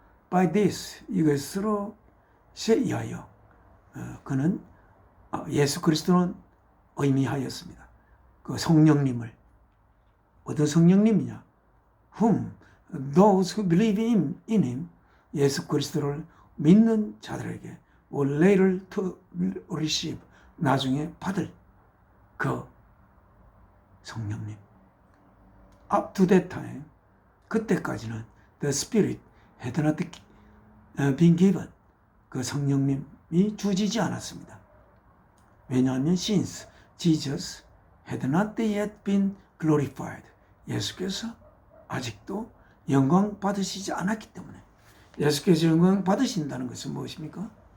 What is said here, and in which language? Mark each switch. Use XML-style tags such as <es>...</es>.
<en>By this,</en> <ko>이것으로 세이하여 그는 예수 그리스도는 의미하였습니다. 그 성령님을, 어떤 성령님이냐?</ko> <en>Whom those who believe in him,</en> <ko>예수 그리스도를 믿는 자들에게</ko> <en>will later to receive,</en> <ko>나중에 받을 그 성령님. Up to that time, 그때까지는 the Spirit had not been given, 그 성령님이 주어지지 않았습니다. 왜냐하면</ko> <en>since Jesus had not yet been glorified,</en> <ko>예수께서 아직도 영광 받으시지 않았기 때문에. 예수께서 영광 받으신다는 것은 무엇입니까?</ko>